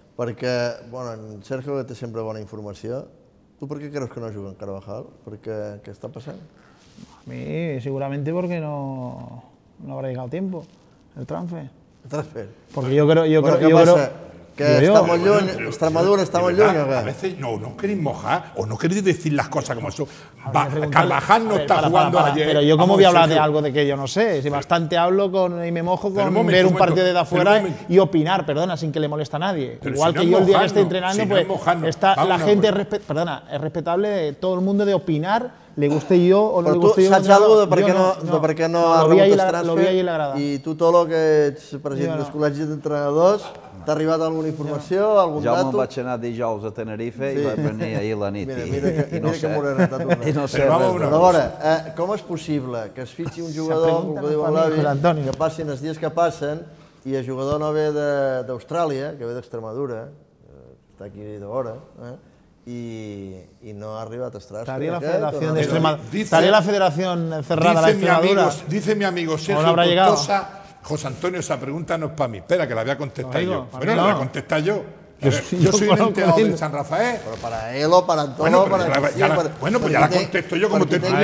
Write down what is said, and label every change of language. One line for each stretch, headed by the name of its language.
Catalan: Perquè, bueno, en Sergio té sempre bona informació. Tu per què creus que no juga en Carvajal? Perquè què està passant? A mi, segurament perquè no haurà llegat el temps, el transfer. El transfer? Perquè jo crec... Bueno, què passa?
Spanish: Que está muy lluny, Extremadura está muy lluny. A veces no queréis mojar o no queréis decir las cosas como eso. Carvajal no está jugando ayer. Pero yo cómo voy a hablar de algo de que yo no sé. Si bastante hablo y me mojo con ver un partido de afuera y opinar, perdona, sin que le moleste a nadie. Igual que yo el día que esté entrenando, pues está la gente, perdona, es respetable todo el mundo de opinar, le guste yo o no le guste yo. Pero tú, ¿saps algo de por qué no
Catalan: ha rebut el transfer?
Spanish: Lo vi ahí en la grada. Y tú, todo lo que es presidente del Col·legi d'Entrenadors...
Catalan: ¿Te ha arribat alguna informació, algun dato? Jo me'n vaig anar dijous a Tenerife i vaig venir ahir la nit. Mira que m'ho he retat. A veure, com és possible que es fitxi un jugador, com ho diu l'avi, que passin els dies que passen i el jugador no ve d'Austràlia, que ve d'Extremadura, està aquí d'hora,
Spanish: y no ha arribado a Estrasburgo. Estaría la Federación de Extremadura. Estaría la Federación cerrada la Extremadura. Dice mi amigo Sergio Tortosa, José Antonio, esa pregunta no es para mí. Espera, que la voy a contestar yo. Pero la voy a contestar yo. Yo soy un enterado de San Rafael. Pero para él o para Antonio. Bueno, pues ya la contesto yo como tertuliano.